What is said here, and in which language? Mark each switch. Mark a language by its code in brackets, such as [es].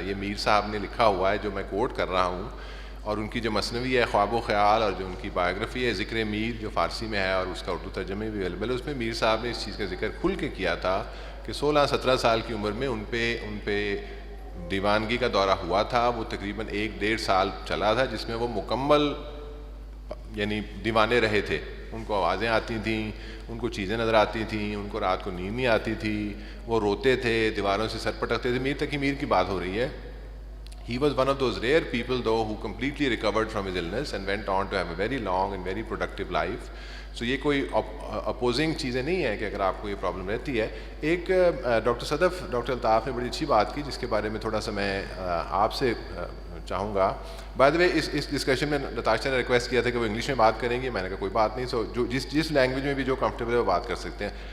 [ur] یہ میر صاحب نے لکھا ہوا ہے جو میں کوٹ کر رہا ہوں, اور ان کی جو مثنوی ہے خواب و خیال اور جو ان کی بایوگرافی ہے ذکر میر جو فارسی میں ہے اور اس کا اردو ترجمے بھی اویلیبل ہے, اس میں میر صاحب نے اس چیز کا ذکر کھل کے کیا تھا کہ 16-17 سال کی عمر میں ان پہ دیوانگی کا دورہ ہوا تھا. وہ تقریباً 1-1.5 سال چلا تھا جس میں وہ مکمل یعنی دیوانے رہے تھے. ان کو آوازیں آتی تھیں, ان کو چیزیں نظر آتی تھیں, ان کو رات کو نیند نہیں آتی تھی, وہ روتے تھے, دیواروں سے سر پٹکتے تھے. میر تقی میر کی بات ہو رہی ہے. [en] He was one of those rare people though who completely recovered from his illness and went on to have a very long and very productive life. [ur] So یہ کوئی اپوزنگ چیزیں نہیں ہیں کہ اگر آپ کو یہ پرابلم رہتی ہے. ایک ڈاکٹر صدف, ڈاکٹر الطاف نے بڑی اچھی بات کی جس کے بارے میں تھوڑا سا میں آپ سے چاہوں گا. By the way اس discussion میں نتاشا نے ریکویسٹ کیا تھا کہ وہ انگلش میں بات کریں گے. میں نے کہا کوئی بات نہیں, سو جو جس لینگویج میں بھی جو کمفرٹیبل ہے وہ بات کر سکتے ہیں.